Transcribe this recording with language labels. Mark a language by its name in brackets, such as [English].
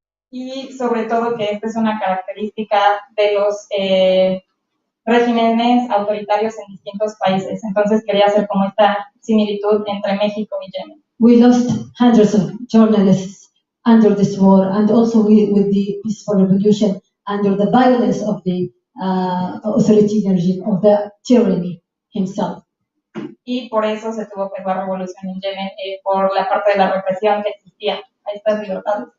[Spanish] Y sobre todo que esta es una característica de los regímenes autoritarios en distintos países. Entonces quería hacer como esta similitud entre México y Yemen. [English] We lost hundreds of journalists under this war and also with the peaceful revolution under the violence of the authoritarian regime, of the tyranny himself. [Spanish] Y por eso se tuvo pues la revolución en Yemen, por la parte de la represión que existía a estas libertades.